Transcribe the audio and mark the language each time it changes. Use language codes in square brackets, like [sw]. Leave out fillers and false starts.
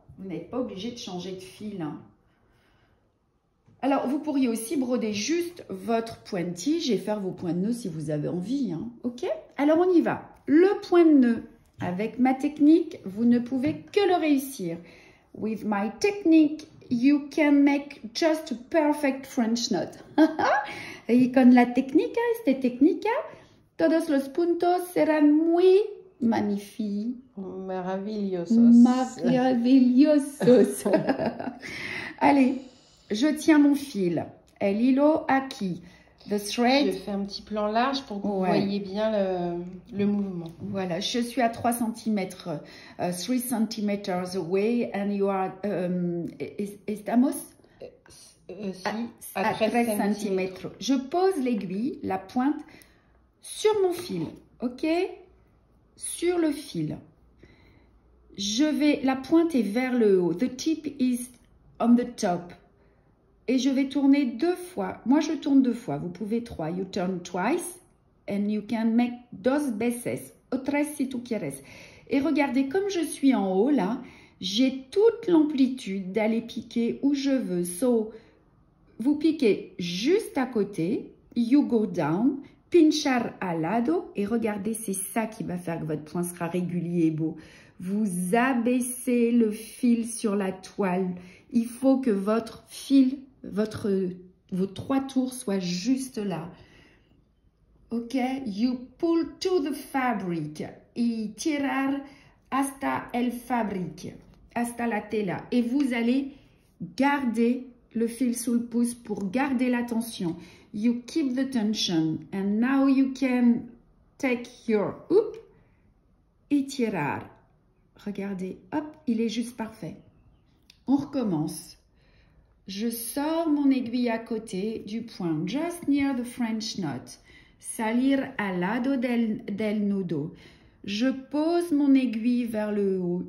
[fr] Vous n'êtes pas obligé de changer de fil, hein. Alors, vous pourriez aussi broder juste votre point de tige et faire vos points de nœud si vous avez envie, hein. Ok? Alors, on y va. Le point de nœud. Avec ma technique, vous ne pouvez que le réussir. [en] With my technique, you can make just a perfect French knot. [es] Y con la técnica, esta técnica, todos los puntos serán muy magnifiques. Maravillosos. Maravillosos. [fr] Allez, je tiens mon fil. [es] El hilo aquí. [en] The thread. [fr] Je fais un petit plan large pour que vous voyez bien le mouvement. Voilà, je suis à 3 cm, [en] 3 cm away, and you are, [es] estamos? [fr] Si, à 13 cm. Je pose l'aiguille, la pointe, sur mon fil, ok? Sur le fil. La pointe est vers le haut. [en] The tip is on the top. [fr] Et je vais tourner 2 fois. Moi, je tourne 2 fois. Vous pouvez 3. [en] You turn twice and you can make [es] 2 veces. O 3 si tú quieres. [fr] Et regardez, comme je suis en haut, là, j'ai toute l'amplitude d'aller piquer où je veux. So, vous piquez juste à côté. [en] You go down. [es] Pinchar al lado. [fr] Et regardez, c'est ça qui va faire que votre point sera régulier et beau. Vous abaissez le fil sur la toile. Il faut que votre fil, vos 3 tours soient juste là. [es] Ok? [en] You pull to the fabric. [es] Y tirar hasta el fabric. Hasta la tela. [fr] Et vous allez garder le fil sous le pouce pour garder la tension. [en] You keep the tension. And now you can take your hoop. [es] Y tirar. [fr] Regardez, hop, il est juste parfait. On recommence. Je sors mon aiguille à côté du point, [en] just near the French knot. [es] Salir al lado del nudo. [fr] Je pose mon aiguille vers le haut.